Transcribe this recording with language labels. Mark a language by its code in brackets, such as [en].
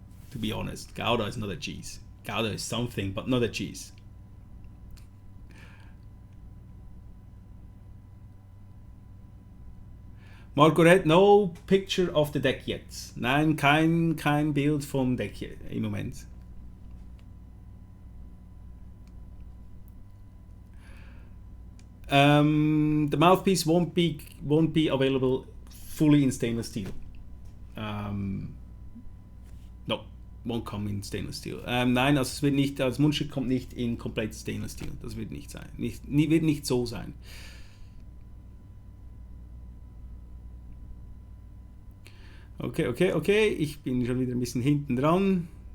[en] To be honest, Gouda is not a cheese. Gouda is something, but not a cheese. Marco Red, no picture of the deck yet. [de] Nein, kein Bild vom Deck im Moment. [en] The mouthpiece won't be available fully in stainless steel. No, won't come in stainless steel. [de] Nein, also es wird nicht, das Mundstück kommt nicht in komplett Stainless Steel. Das wird nicht sein. Wird nicht so sein. Okay. Ich bin schon wieder ein bisschen hinten dran.